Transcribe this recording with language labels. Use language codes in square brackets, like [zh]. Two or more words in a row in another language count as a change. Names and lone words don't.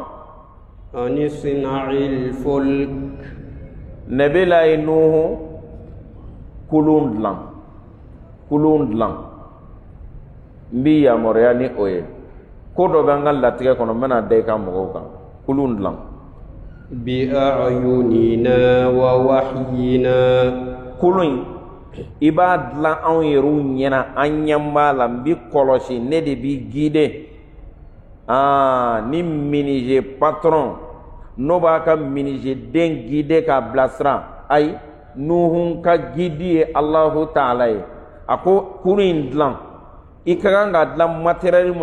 [ar] أن اصنع الفلك [bm] Nabila ye Nuhu kulun dilan n bi yamaruya ni o ye ko dɔ bɛ n ka latigɛ kɔnɔ n bɛna da i ka mɔgɔw kan kulun dilan [ar] بأعيننا ووحينا [bm] kulun i b'a dilan anw yɛrɛw ɲɛna an ɲɛ b'a la n bi kɔlɔsi ne de bi guider ni [fr] menuisier patron [bm] n'o b'a ka menuisier den guider k'a bilasira ayi Nuhu ka guide ye Allahu Taala ye a ko kurun in dilan i ka kan ka dilan matériel mun